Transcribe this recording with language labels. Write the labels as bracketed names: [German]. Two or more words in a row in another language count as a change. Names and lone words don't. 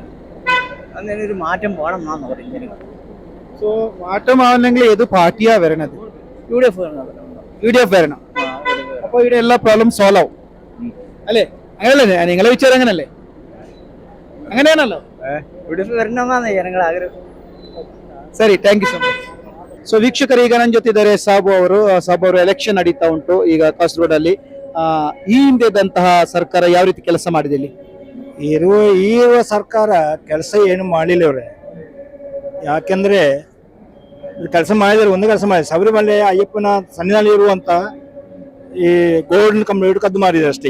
[Malayalam] അതിനൊരു മാറ്റം വേണമെന്നാണ് പറയുന്നത് ജനങ്ങൾ. സോ മാറ്റമാവണമെങ്കിൽ ഏത് പാർട്ടിയാ വരണത്? UDF വരണം. അപ്പൊ ഇവിടെ എല്ലാ [English] problem solve [Malayalam] ആവും അല്ലേ? അങ്ങനല്ലേ നിങ്ങളെ വിಚಾರ? അങ്ങനല്ലേ? അങ്ങനെയാണല്ലോ. UDF വരണമെന്നാണ് ജനങ്ങൾ ആഗ്രഹം. [English] ಸರಿ, thank you so much. [Kannada] ಸೊ ವೀಕ್ಷಕರು, ಈಗ ನನ್ನ ಜೊತೆ ಇದ್ದಾರೆ ಸಾಬು ಅವರು. ಎಲೆಕ್ಷನ್ ನಡೀತಾ ಉಂಟು ಈಗ ಕಾಸರಗೋಡ್ ಅಲ್ಲಿ. ಈ ಹಿಂದೆ ಇದ್ದಂತಹ ಸರ್ಕಾರ ಯಾವ ರೀತಿ ಕೆಲಸ ಮಾಡಿದೆ ಇಲ್ಲಿ? ಇರುವ ಸರ್ಕಾರ ಕೆಲಸ ಏನು ಮಾಡಲಿಲ್ಲ ಅವ್ರೆ. ಯಾಕೆಂದ್ರೆ ಕೆಲಸ ಮಾಡಿದ್ರೆ ಒಂದು ಕೆಲಸ ಮಾಡಿ, ಶಬರಿಮಲೆ ಅಯ್ಯಪ್ಪನ ಸನ್ನಿಧಾನ ಇರುವಂತ ಈ [English] golden complete [Kannada] ಕದ್ದು ಮಾಡಿದ್ದಾರೆ ಅಷ್ಟೇ.